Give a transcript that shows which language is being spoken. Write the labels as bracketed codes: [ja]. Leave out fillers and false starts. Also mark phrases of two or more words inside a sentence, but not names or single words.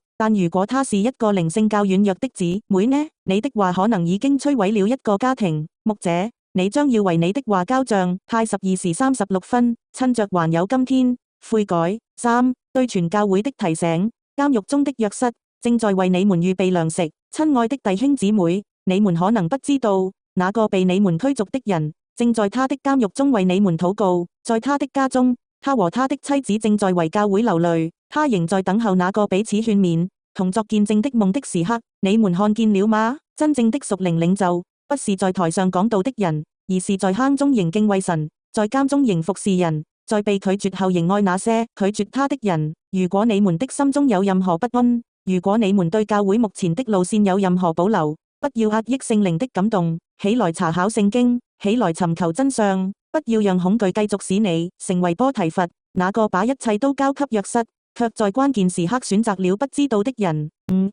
[zh] 但如果她是一個靈性較軟弱的姊妹呢？你的話可能已經摧毀了一個家庭。牧者，你將要為你的話交賬。太12:36，趁着還有今天，悔改。3. 對全教會的提醒，監獄中的約瑟正在為你們預備糧食。親愛的弟兄姊妹，你們可能不知道，那個被你們驅逐的人正在他的監獄中為你們禱告。在他的家中，他和他的妻子正在為教會流淚，他仍在等候那個彼此勸勉、同作見證的夢的時刻。你們看見了嗎？真正的屬靈領袖不是在台上講道的人，而是在坑中仍敬畏神，在監中仍服侍人，在被拒絕後仍愛那些拒絕他的人。如果你們的心中有任何不安，如果你們對教會目前的路線有任何保留，不要壓抑聖靈的感動，起來查考聖經，起來尋求真相。不要讓恐懼繼續使你成為波提乏，那個把一切都交給約瑟，卻在關鍵時刻選擇了不知道的人。5.